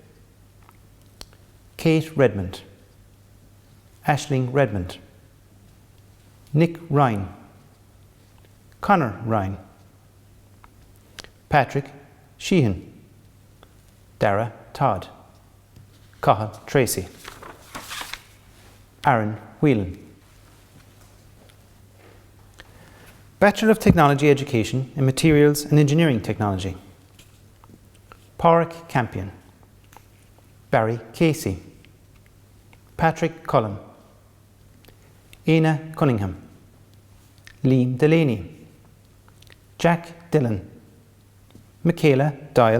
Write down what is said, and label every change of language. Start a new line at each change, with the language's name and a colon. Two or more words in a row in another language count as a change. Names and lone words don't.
English: Kate Redmond, Aisling Redmond, Nick Ryan, Conor Ryan, Patrick Sheehan, Dara Todd, Cathal Tracy, Aaron Whelan. Bachelor of Technology Education in Materials and Engineering Technology, Pádraig Campion, Barry Casey, Patrick Cullum, Aina Cunningham, Liam Delaney, Jack Dillon, Michaela Dial